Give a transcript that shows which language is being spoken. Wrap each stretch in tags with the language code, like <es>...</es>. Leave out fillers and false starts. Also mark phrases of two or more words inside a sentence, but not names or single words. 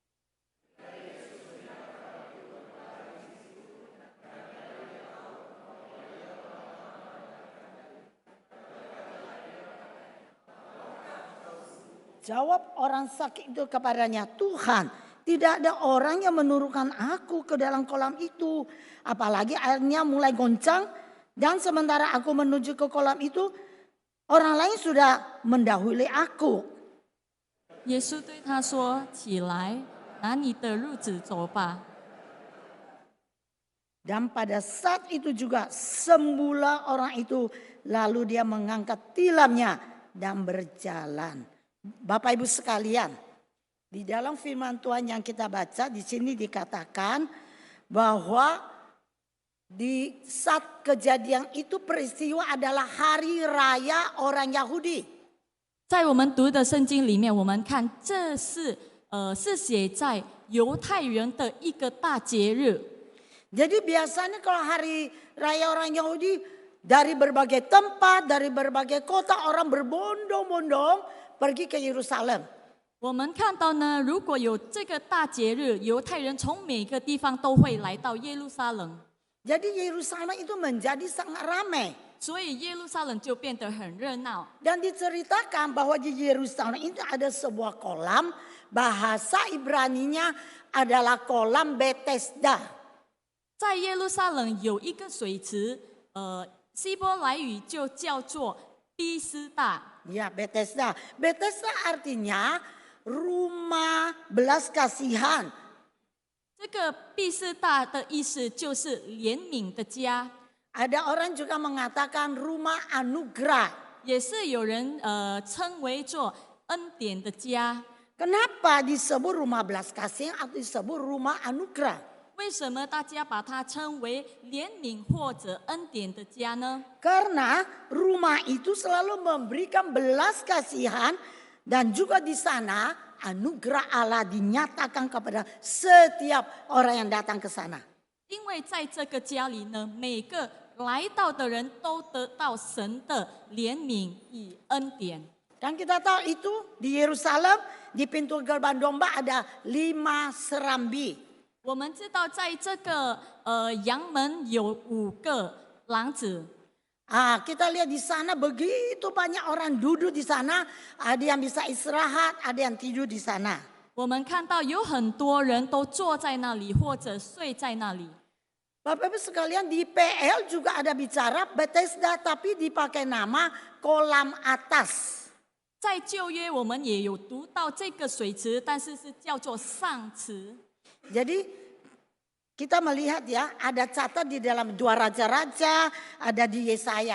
<id>Jawab orang sakit itu kepadanya, Tuhan, tidak ada orang yang menurunkan aku ke dalam kolam itu. Apalagi airnya mulai goncang dan sementara aku menuju ke kolam itu, orang lain sudah mendahului aku.</id> <zh>耶稣对他说：“起来，拿你的褥子走吧。”</zh> <id>Dan pada saat itu juga sembuhlah orang itu, lalu dia mengangkat tilamnya dan berjalan. Bapak Ibu sekalian, di dalam firman Tuhan yang kita baca di sini dikatakan bahwa di saat kejadian itu peristiwa adalah hari raya orang Yahudi.</id> <zh>在我们读的圣经里面，我们看这是写在犹太人的一个大节日。</zh> <id>Jadi biasanya kalau hari raya orang Yahudi dari berbagai tempat, dari berbagai kota orang berbondong-bondong pergi ke Yerusalem.</id> <zh>我们看到呢，如果有这个大节日，犹太人从每个地方都会来到耶路撒冷，</zh> <id>Jadi Yerusalem itu menjadi sangat ramai.</id> <zh>所以耶路撒冷就变得很热闹。</zh> <id>Dan diceritakan bahwa di Yerusalem itu ada sebuah kolam, bahasa Ibraninya adalah kolam Bethesda.</id> <zh>在耶路撒冷有一个水池，希伯来语就叫做毕斯大。</zh> <id>Ya, Bethesda. Bethesda artinya rumah belas kasihan.</id> <zh>这个毕斯大的意思就是怜悯的家，</zh> <id>Ada orang juga mengatakan rumah anugerah.</id> <zh>也是有人称为做恩典的家。</zh> <id>Kenapa disebut rumah belas kasihan atau disebut rumah anugerah?</id> <zh>为什么大家把它称为怜悯或者恩典的家呢？</zh> <id>Karena rumah itu selalu memberikan belas kasihan dan juga di sana anugerah Allah dinyatakan kepada setiap orang yang datang ke sana.</id> <zh>因为在这个家里呢，每个来到的人都得到神的怜悯与恩典。</zh> <id>Dan kita tahu itu di Yerusalem di pintu gerbang domba ada 5 serambi.</id> <zh>我们知道，在这个阳门有5个廊子。</zh> <id>Kita lihat di sana begitu banyak orang duduk di sana. Ada yang bisa istirahat, ada yang tidur di sana.</id> <zh>我们看到有很多人都坐在那里，或者睡在那里。</zh> <id>Bapak Ibu sekalian, di PL juga ada bicara Bethesda tapi dipakai nama kolam atas.</id> <zh>在旧约我们也有读到这个水池，但是是叫做上池。</zh> <id>Jadi kita melihat ya, ada catat di dalam 2 Raja-Raja, ada di Yesaya.</id>